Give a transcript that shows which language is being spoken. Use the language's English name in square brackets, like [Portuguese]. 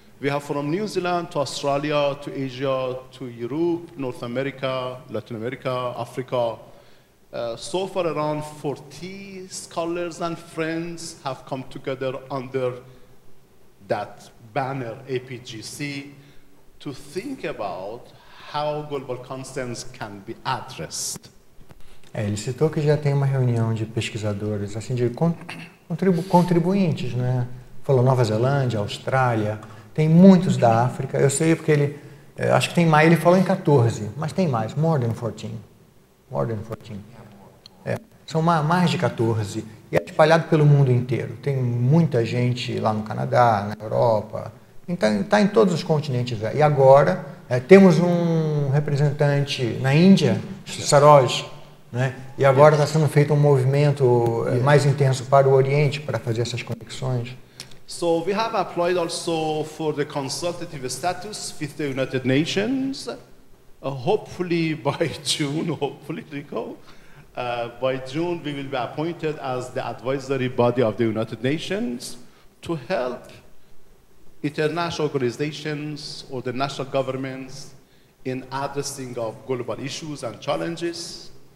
[English] We have from New Zealand to Australia, to Asia, to Europe, North America, Latin America, Africa. So far, around 40 scholars and friends have come together under that banner, APGC, to think about how global concerns can be addressed. [Portuguese] Ele citou que já tem uma reunião de pesquisadores, assim, de contribuintes, né? Falou Nova Zelândia, Austrália, tem muitos da África. Eu sei porque ele, acho que tem mais, ele falou em 14, mas tem mais, [English] more than 14. More than 14. [Portuguese] São mais de 14 e é espalhado pelo mundo inteiro. Tem muita gente lá no Canadá, na Europa, então está em todos os continentes. E agora temos um representante na Índia, Saroj, né? E agora está sendo feito um movimento mais intenso para o Oriente para fazer essas conexões. [English] So we have applied also for the consultative status with the United Nations. Hopefully by June, Rico. By June, we will be appointed as the advisory body of the United Nations to help international organizations or the national governments in addressing of global issues and challenges.